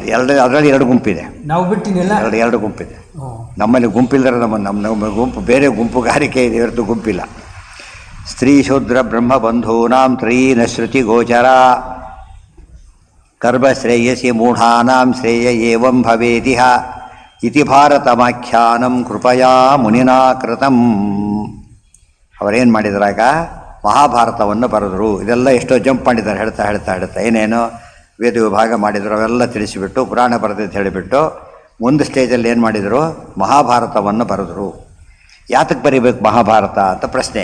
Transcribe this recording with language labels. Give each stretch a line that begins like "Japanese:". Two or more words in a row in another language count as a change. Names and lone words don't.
Kannada: ಅದರಲ್ಲಿ ಎರಡು ಗುಂಪಿದೆ. ನಾವು ಬಿಟ್ಟಿನಿಲ್ಲ, ಎರಡು ಗುಂಪಿದೆ. ನಮ್ಮಲ್ಲಿ ಗುಂಪಿಲ್ಲದ್ರೆ ನಮ್ಮ ಗುಂಪು ಬೇರೆ ಗುಂಪುಗಾರಿಕೆ ಇದೆ, ಇವತ್ತು ಗುಂಪಿಲ್ಲ.
Sanskrit: ಸ್ತ್ರೀ ಶೂದ್ರ ಬ್ರಹ್ಮ ಬಂಧೂನಾಂ ತ್ರಯೀನ ಶ್ರುತಿ ಗೋಚರ ಕರ್ಮಶ್ರೇಯಸಿ ಮೂಢಾನಾಂ ಶ್ರೇಯ ಏವಂ ಭವೇದಿಹ ಇತಿ ಭಾರತಮಾಖ್ಯಾನಂ ಕೃಪಯಾ ಮುನಿನಾ ಕೃತಂ.
Kannada: ಅವರೇನು ಮಾಡಿದ್ರಾಗ ಮಹಾಭಾರತವನ್ನು ಬರೆದರು. ಇದೆಲ್ಲ ಎಷ್ಟೋ ಜಂಪ್ ಮಾಡಿದ್ದಾರೆ ಹೇಳ್ತಾ ಏನೇನೋ ವೇದ ವಿಭಾಗ ಮಾಡಿದರು ಅವೆಲ್ಲ ತಿಳಿಸಿಬಿಟ್ಟು ಪುರಾಣ ಬರೆದಿದ್ದು ಹೇಳಿಬಿಟ್ಟು ಒಂದು ಸ್ಟೇಜಲ್ಲಿ ಏನು ಮಾಡಿದರು, ಮಹಾಭಾರತವನ್ನು ಬರೆದರು. ಯಾತಕ್ಕೆ ಬರೀಬೇಕು ಮಹಾಭಾರತ ಅಂತ ಪ್ರಶ್ನೆ.